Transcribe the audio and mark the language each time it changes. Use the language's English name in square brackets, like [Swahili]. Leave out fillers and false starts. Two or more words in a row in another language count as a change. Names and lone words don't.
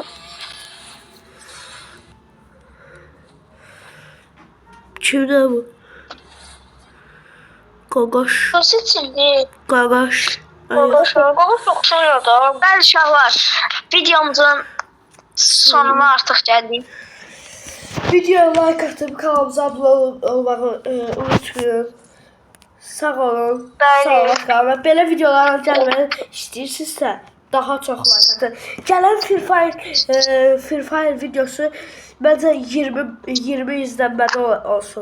[Turkish] Kimde bu? [Azerbaijani] Gagaş. Nasıl çizdi? Gagaş. [Turkish] Gagaş çok soruyordu. [Azerbaijani] Ben uşaqlar videomuzun sonuna artık geldik. Videoya like atıp kanalımıza abone olmağı unutmayın. Sağ olun. Bəli. Sağ olun. Və belə videolara gəlməyi istəyirsinizsə daha çox like atın. Gələn Free Fire videosu məncə 20 izlənmədə olsun.